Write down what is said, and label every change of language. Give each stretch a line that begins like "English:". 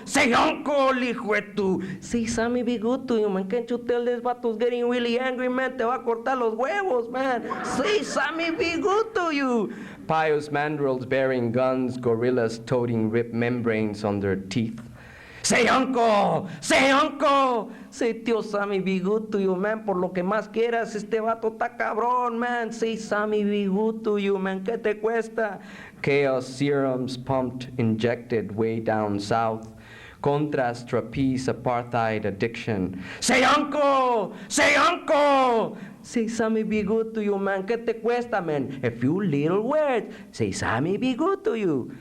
English: Say uncle,
Spanish: hijo de tu.
English: Say Sammy be good to you, man. Can't you tell this vato's getting really angry, man?
Spanish: Te va a cortar los huevos,
English: man. Say Sammy be good to you. Pious mandrills bearing guns, gorillas toting ripped membranes on their teeth. Say uncle! Say uncle! Say Tio Sammy be good to you, man.
Spanish: Por lo que más quieras, este vato está cabrón, man.
English: Say Sammy be good to you, man.
Spanish: ¿Qué te cuesta?
English: Chaos serums pumped, injected way down south. Contrast, trapeze, apartheid, addiction. Say uncle! Say uncle! Say Sammy be good to you, man.
Spanish: ¿Qué te cuesta,
English: man? A few little words. Say Sammy be good to you.